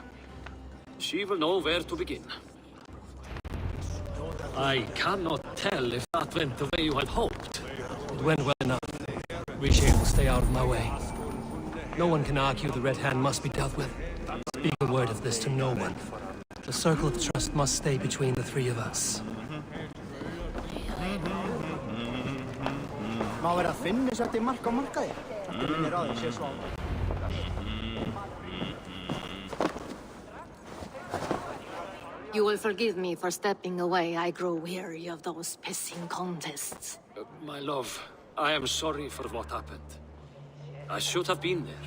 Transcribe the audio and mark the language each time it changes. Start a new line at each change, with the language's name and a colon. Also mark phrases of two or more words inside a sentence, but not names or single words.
English: She will know where to begin. I cannot tell if that went the way you had hoped. It went well enough. Risia will stay out of my way. No one can argue the Red Hand must be dealt with. Speak a word of this to no one. The circle of trust must stay between the three of us.
Icelandic: Má vera að finna sér til mark á markaði. Minnir á því sé svo.
English: You will forgive me for stepping away. I grow weary of those pissing contests. My love, I am sorry for what happened. I should have been there.